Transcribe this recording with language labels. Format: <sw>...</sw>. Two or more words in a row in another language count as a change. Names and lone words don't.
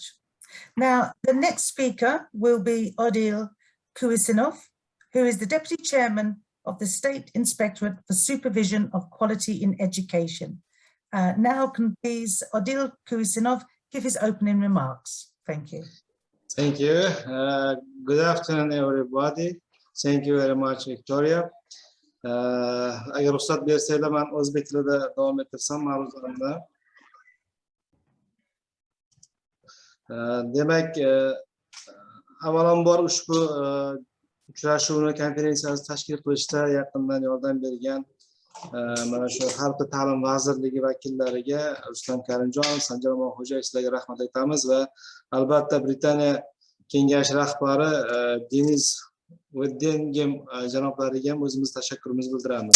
<en>Now, the next speaker will be Odil Kuisinov, who is the Deputy Chairman of the State Inspectorate for Supervision of Quality in Education. Now can please Odil Kuisinov give his opening remarks. Thank you. Thank you. Good afternoon, everybody. Thank you very much, Victoria.</en> <uz>Agar ruxsat bersanglar, men o'zbek tilida davom ettirsam mavzuimda. Demak, avvalambor ushbu uchrashuvni, konferensiyani tashkil qilishda yaqindan yordam bergan mana shu Xalq ta'lim vazirligi vakillariga Rustam Karimjonov, Sanjarmon Xo'jayev sizlarga rahmat aytamiz va albatta Britaniya kengashi rahbari Denise Waddenham janoblariga ham o'zimiz tashakkurimizni bildiramiz.</uz>